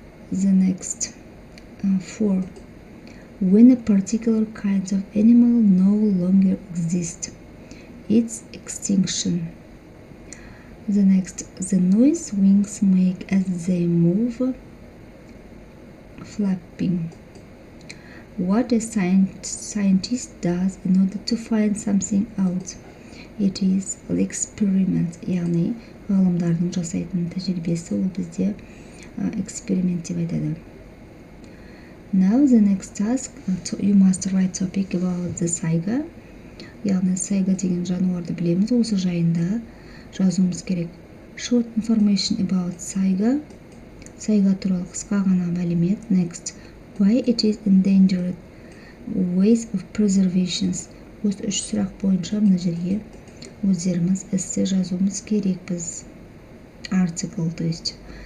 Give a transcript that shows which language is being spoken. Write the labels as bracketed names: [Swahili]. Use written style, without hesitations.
[English] The next 4. When a particular kind of animal no longer exists, its extinction. The next, the noise wings make as they move, flapping. What a scientist does in order to find something out. It is an experiment. [Kazakh] Яғни ғалымдардың жасайтын тәжірибесі ол бізде эксперимент деп айтады. [English] Now the next task, you must write topic about the сайга. [Kazakh] Яғни сайга деген жануарды білеміз, осы жайында жазуымыз керек. [English] Short information about сайга. [Kazakh] Сайга туралы қысқа ғана мәлімет. [English] Next, why it is endangered, ways of preservations. [Kazakh] Осы 3 сұрақ бойынша мына жерге өздеріміз эссе жазуымыз керекпіз. Article, [Russian] то есть